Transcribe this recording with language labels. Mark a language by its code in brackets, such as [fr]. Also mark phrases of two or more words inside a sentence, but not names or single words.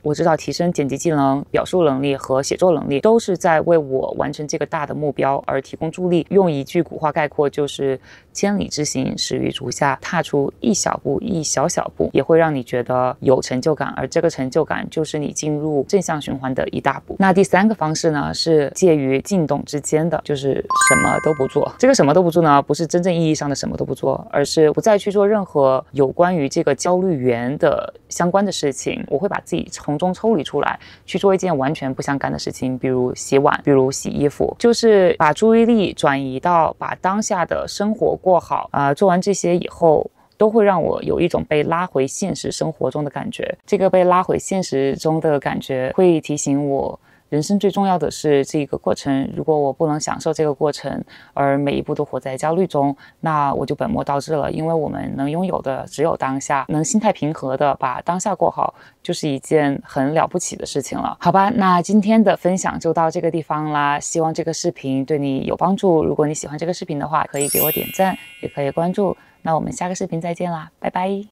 [zh] 我知道提升剪輯技能、表述能力和寫作能力都是在為我完成這個大的目標而提供助力。用一句古話概括，就是千里之行始於足下，踏出一小步，一小小步也會讓你覺得有成就感，而這個成就感就是你進入正向循環的一大步。那第3個方式呢，是介於靜動之間的，就是什麼都不做。這個什麼都不做呢，不是真正意義上的什麼都不做，而是不再去做任何有關於這個焦慮源的相關的事情。我會把自己從中抽離出來，去做一件完全不相干的事情，比如洗碗，比如洗衣服，就是把注意力轉移到把當下的生活過好。做完這些以後，都會讓我有一種被拉回現實生活中的感覺。這個被拉回現實中的感覺會提醒我，人生最重要的是這個過程。如果我不能享受這個過程，而每一步都活在焦慮中，那我就本末倒置了。因為我們能擁有的只有當下，能心態平和的把當下過好，就是一件很了不起的事情了。好吧，那今天的分享就到這個地方啦。希望這個視頻對你有幫助。如果你喜歡這個視頻的話，可以給我點讚，也可以關注。那我們下個視頻再見啦，拜拜。